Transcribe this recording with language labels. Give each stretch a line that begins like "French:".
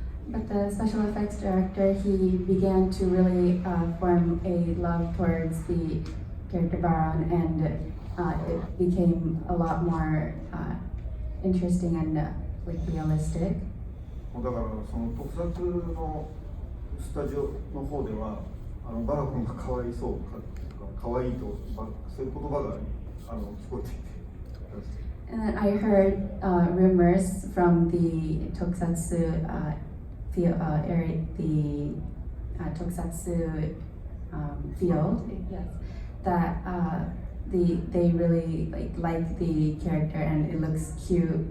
English: But the special effects director, he began to really form a love towards the character Baron, and it became a lot more interesting and like realistic.
Japanese: だからその特撮のスタジオの方ではバラゴンがかわいそうかかわいいとそういう言葉が聞こえていて。
English: And then I heard rumors from the tokusatsu area, the tokusatsu field, yes, that they really like the character and it looks cute.